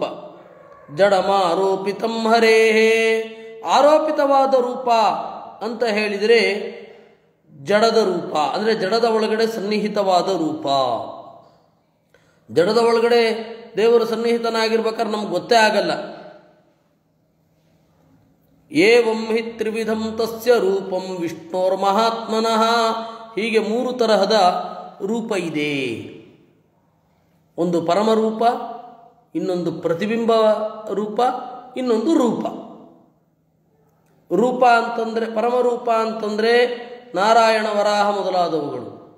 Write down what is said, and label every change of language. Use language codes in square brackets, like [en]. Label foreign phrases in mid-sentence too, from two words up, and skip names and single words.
[sa] ಜಡಮ ಆರೋಪಿತಂ ಹರೇಹೇ, [kn] ಆರೋಪಿತವಾದ ರೂಪ ಅಂತ ಹೇಳಿದರೆ ಜಡದ ರೂಪ, ಅಂದರೆ ಜಡದ ಒಳಗಡೆ ಸನ್ನಿಹಿತವಾದ ರೂಪ. ಜಡದ ಒಳಗಡೆ ದೇವರು ಸನ್ನಿಹಿತನಾಗಿರ್ಬೇಕಾದ್ರೆ ನಮ್ಗೆ ಗೊತ್ತೇ ಆಗಲ್ಲ. [sa] ಏವಂ ಹಿ ತ್ರಿವಿಧಂ ತಸ್ಯ ರೂಪಂ ವಿಷ್ಣೋರ್ಮಹಾತ್ಮನಃ, [kn] ಹೀಗೆ 3 ತರಹದ ರೂಪ ಇದೆ. ಒಂದು ಪರಮರೂಪ, ಇನ್ನೊಂದು ಪ್ರತಿಬಿಂಬ ರೂಪ, ಇನ್ನೊಂದು ರೂಪ. ರೂಪ ಅಂತಂದರೆ, ಪರಮರೂಪ ಅಂತಂದರೆ ನಾರಾಯಣ ವರಾಹ ಮೊದಲಾದವುಗಳು.